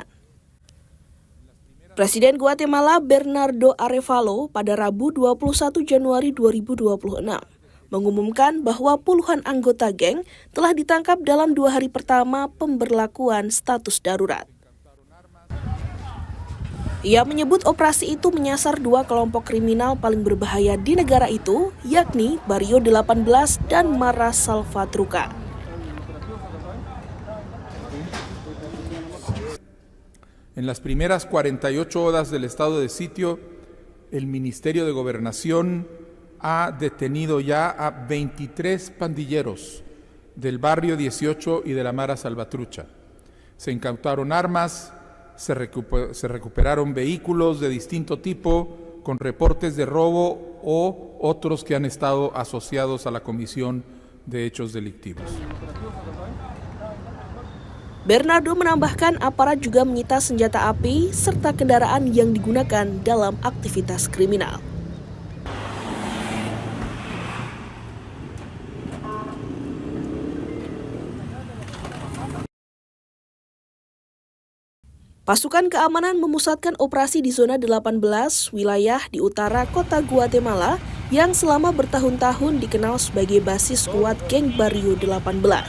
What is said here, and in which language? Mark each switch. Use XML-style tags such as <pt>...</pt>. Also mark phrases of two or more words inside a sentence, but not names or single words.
<id>Presiden Guatemala Bernardo Arévalo pada Rabu 21 Januari 2026 mengumumkan bahwa puluhan anggota geng telah ditangkap dalam 2 hari pertama pemberlakuan status darurat. Ia menyebut operasi itu menyasar 2 kelompok kriminal paling berbahaya di negara itu, yakni Barrio 18 dan Mara Salvatrucha.</id> <es>En las primeras 48 horas del estado de sitio, el Ministerio de Gobernación ha detenido ya a 23 pandilleros del Barrio 18 y de la Mara Salvatrucha. Se incautaron armas, se recuperaron vehículos de distinto tipo con reportes de robo o otros que han estado asociados a la comisión de hechos delictivos.</es> <id>Bernardo menambahkan aparat juga menyita senjata api serta kendaraan yang digunakan dalam aktivitas kriminal. Pasukan keamanan memusatkan operasi di zona 18 wilayah di utara kota Guatemala yang selama bertahun-tahun dikenal sebagai basis kuat geng Barrio 18.</id>